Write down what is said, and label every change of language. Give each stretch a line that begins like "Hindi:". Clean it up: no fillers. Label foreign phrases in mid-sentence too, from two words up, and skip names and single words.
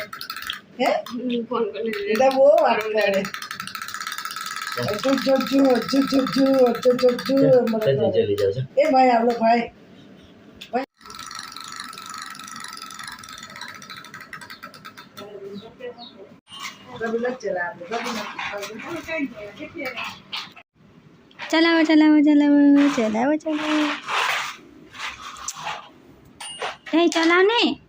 Indonesian: Ya? Kita mau buat apa? Cucu.
Hindi: Bhai, आप लोग भाई.
Gujarati: ચલાવો એ ચલાવ ને